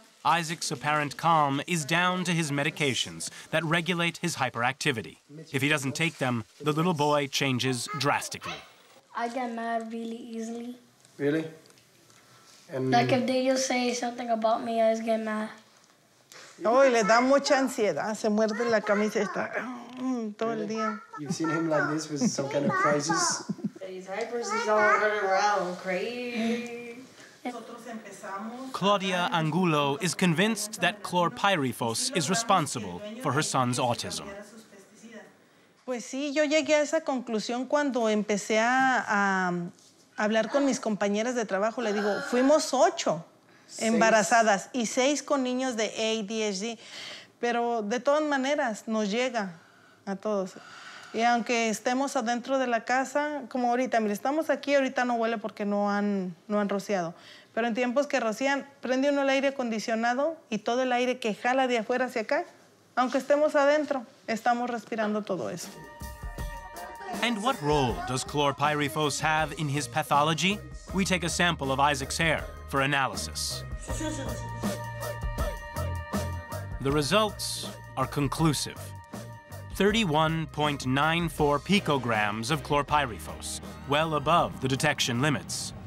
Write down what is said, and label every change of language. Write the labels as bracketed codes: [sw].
[en] Isaac's apparent calm is down to his medications that regulate his hyperactivity. If he doesn't take them, the little boy changes drastically. I get mad really easily. Really? And like if they just say something about me, I just get mad. [es] Oh, y le da mucha ansiedad, se muerde la camiseta todo el día. [en] You've seen him like this with some kind of crisis? These diapers is all running around crazy. Claudia Angulo is convinced that chlorpyrifos is responsible for her son's autism. [es] Pues sí, yo llegué a esa conclusión cuando empecé a hablar con mis compañeras de trabajo. Le digo, fuimos 8 embarazadas y 6 con niños de ADHD, pero de todas maneras nos llega a todos. Y aunque estemos adentro de la casa, como ahorita, mire, estamos aquí, ahorita no huele porque no han rociado. Pero en tiempos que rocían, prende uno el aire acondicionado y todo el aire que jala de afuera hacia acá, aunque estemos adentro, estamos respirando todo eso. [en] And what role does chlorpyrifos have in his pathology? We take a sample of Isaac's hair for analysis. The results are conclusive. 31.94 picograms of chlorpyrifos, well above the detection limits.